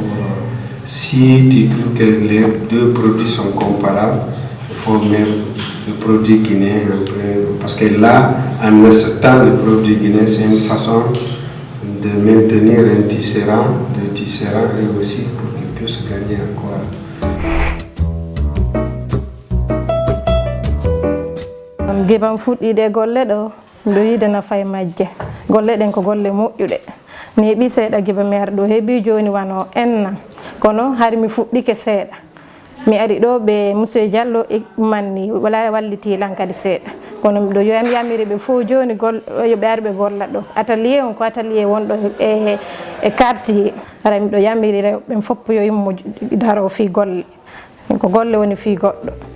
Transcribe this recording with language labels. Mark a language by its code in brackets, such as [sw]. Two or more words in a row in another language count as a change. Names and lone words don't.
[fr] si tu trouves que les deux produits sont comparables, il faut mettre le produit guinéen un peu... Parce que là, en achetant le produit guinéen, c'est une façon de maintenir un tisserand et aussi pour qu'il puisse gagner encore. [ff] Gibam fuɗɗiɗe golle ɗo mbiɗo yiide nafaye majje golle ɗen ko golle moƴƴuɗe mi heeɓi seeɗa giba mi ari ɗo heeɓi joni wano enna kono hari mi fuɗɗike seeɗa mi ari ɗo ɓe monsieur Diallo manni wala wallitilan kadi seeɗa kono miɗo yamiri ɓe fof joni yoɓe ari ɓe golla ɗo atelier on ko atelier wonɗo e quartier ara miɗo yamiri rewɓe fof yo yimmo daro fi golle ko golle woni fi goɗɗo.